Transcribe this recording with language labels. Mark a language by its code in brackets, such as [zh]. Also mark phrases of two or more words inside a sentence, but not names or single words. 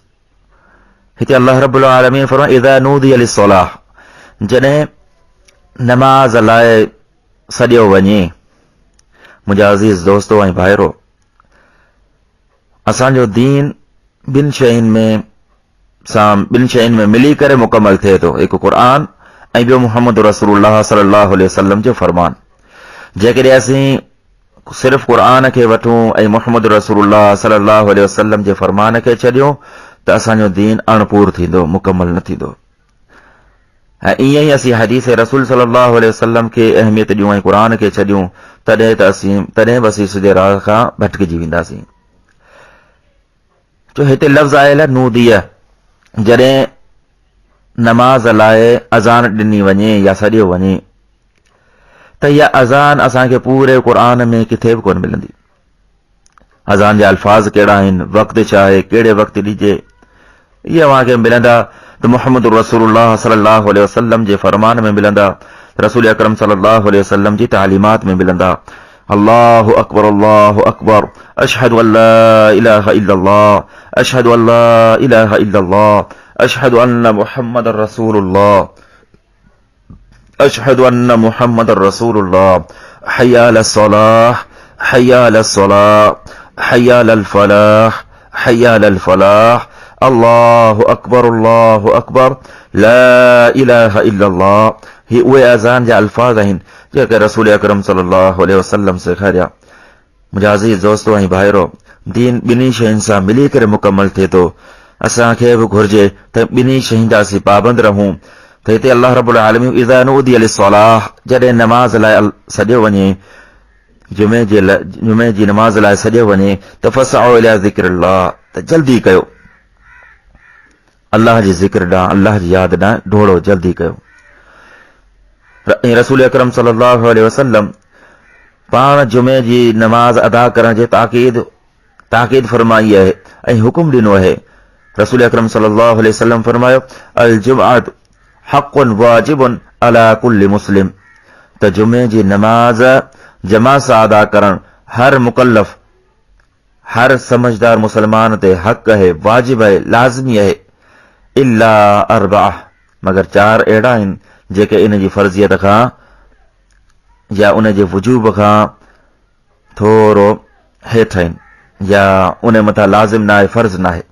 [sd] हिते अल्लाह [ar] رب العالمين [sd] फरमाए [ar] إذا نودي للصلاة, [sd] जॾहिं नमाज़ लाइ सॾियो वञे। मुंहिंजा अज़ीज़ दोस्तो ऐं भाइरो, असांजो दीन ॿिनि शयुनि में मिली करे मुकमल थिए थो, हिकु क़ुरान ऐं ॿियो मुहम्मद रसूलुल्लाह [ar] صلى الله عليه وسلم [sd] जो फरमान। जेकॾहिं असीं सिर्फ़ क़ुरान खे वठूं ऐं मुहम्मद रसूलुल्लाह [ar] صلى الله عليه وسلم [sd] जे फरमान खे छॾियूं त असांजो दीन अणपूर थींदो, मुकमल न थींदो। ऐं ईअं ई असीं हदीस रसूल [ar] صلى الله عليه وسلم [sd] खे अहमियत ॾियूं ऐं क़ुरान खे छॾियूं तॾहिं बि असीं सिधे राह खां भटकिजी वेंदासीं। जो हिते लफ़्ज़ आयल आहे नूदिया, जॾहिं नमाज़ लाइ अज़ान ॾिनी वञे या सॾियो वञे त इहा अज़ान असांखे पूरे क़ुरान में किथे बि कोन मिलंदी। अज़ान जा अल्फाज़ कहिड़ा आहिनि, वक़्तु छा आहे, कहिड़े वक़्तु ॾिजे, ये अव्हांखे मिलंदा त मुहम्मद रसूलुल्लाह [ar] صلى الله عليه وسلم [sd] जे फरमान में मिलंदा, रसूल अकरम [ar] صلى الله عليه وسلم [sd] जी तालीमात में मिलंदा। [ar] الله أكبر، أشهد أن لا إله إلا الله، أشهد أن لا إله إلا الله، أشهد أن محمدا رسول الله، أشهد أن محمدا رسول الله, حي على الصلاة، حي على الصلاة، حي على الفلاح، حي على الفلاح، الله أكبر، لا إله إلا الله. [sd] ही उहे अज़ान जा अल्फाज़ आहिनि जेके रसूल अकरम [ar] صلى الله عليه وسلم [sd] सेखारिया। मुंहिंजा अज़ीज़ दोस्तो ऐं भाइरो, दीन ॿिन्ही शयुनि सां मिली करे मुकमल थिए थो। असांखे बि घुर्जे त ॿिन्ही शयुनि जा असीं पाबंद रहूं। त हिते अल्लाह [ar] رب العالمين إذا نودي للصلاة, [sd] जॾहिं नमाज़ लाइ सॼो वञे, जुमे जी नमाज़ लाइ सॼो वञे त [ar] فاسعوا إلى ذكر الله, [sd] त जल्दी कयो अल्लाह जी ज़िक्र ॾांहुं, अल्लाह जी यादि ॾांहुं ढोड़ो जल्दी कयो। रसूल अकरम [ar] صلى الله عليه وسلم [sd] पाण जुमे जी नमाज़ अदा करण जे ताकीद फरमाई आहे ऐं हुकुम ॾिनो आहे। रसूल अकरम [ar] صلى الله عليه وسلم [sd] फरमायो, [ar] الجمعة حق واجب على كل مسلم, [sd] त जुमे जी नमाज़ जमा सां अदा करण हर मुकल्लफ, हर समझदार मुसलमान ते हक़ आहे, वाजिब आहे, लाज़मी आहे। [ar] إلا أربعة, [sd] मगर 4 अहिड़ा आहिनि जेके इन जी फर्ज़ियत खां या उन जे वजूब खां थोरो हेठि आहिनि, या उन मथां लाज़िम न आहे, फर्ज़ न आहे।